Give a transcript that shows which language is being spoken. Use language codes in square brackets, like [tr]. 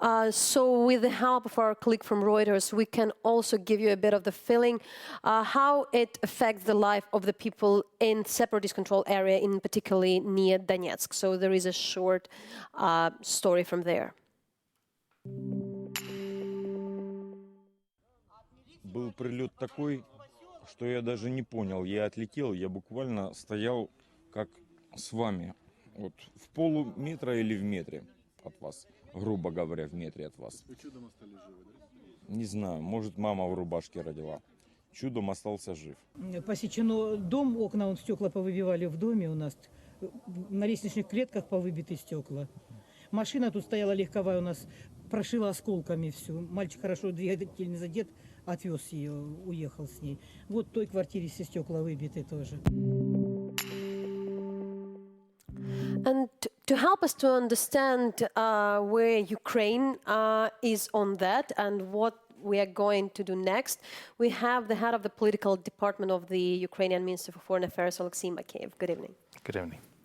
[en] So with the help of our colleague from Reuters, we can also give you a bit of the feeling how it affects the life of the people in separatist control area, in particularly near Donetsk. So there is a short story from there. [ru] Был прилет такой, что я даже не понял. Я отлетел, я буквально стоял как с вами. Вот в полуметра или в метре от вас. Грубо говоря, в метре от вас. Вы чудом остались живы, да? Не знаю, может, мама в рубашке родила. Чудом остался жив. Посечено дом, окна, стекла повыбивали в доме у нас. На лестничных клетках повыбиты стекла. Машина тут стояла легковая у нас, прошила осколками всю. Мальчик хорошо двигатель не задет. Отвез ее, уехал с ней. Вот в той квартире все стекла выбиты тоже. [en] And to help us to understand where Ukraine is on that and what we are going to do next, we have the head of the political department of the Ukrainian Ministry for Foreign Affairs, Alexei Makeyev. Good evening. Good evening.